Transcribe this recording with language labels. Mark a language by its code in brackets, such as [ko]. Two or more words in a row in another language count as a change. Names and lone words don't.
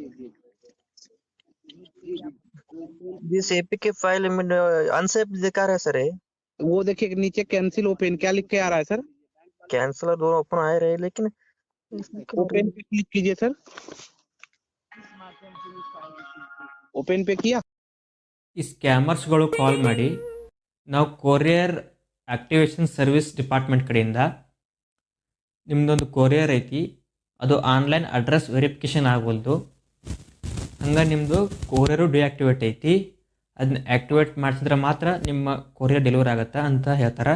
[en] this APK file [hi] में अनसेफ दिखा रहा है सर। ये वो देखिए नीचे कैंसिल ओपन क्या लिख के आ रहा है सर? कैंसिल और दोनों ओपन आ रहे हैं, लेकिन इसमें क्यों ओपन पे क्लिक कीजिए सर। ओपन पे किया? [kn] ಈ ಸ್ಕ್ಯಾಮರ್ಸ್ಗಳು ಕಾಲ್ ಮಾಡಿ ನಾವು [en] courier activation service department [kn] ಕಡೆಯಿಂದ ನಿಮ್ಮದೊಂದು ಕೊರಿಯರ್ ಐತಿ, ಅದು [en] online address verification [kn] ಆಗವಲ್ದು, ಹಂಗೆ ನಿಮ್ಮದು ಕೊರಿಯರು ಡಿಆಕ್ಟಿವೇಟ್ ಐತಿ, ಅದನ್ನ ಆ್ಯಕ್ಟಿವೇಟ್ ಮಾಡಿಸಿದ್ರೆ ಮಾತ್ರ ನಿಮ್ಮ [en] courier delivery [kn] ಆಗುತ್ತೆ ಅಂತ ಹೇಳ್ತಾರೆ.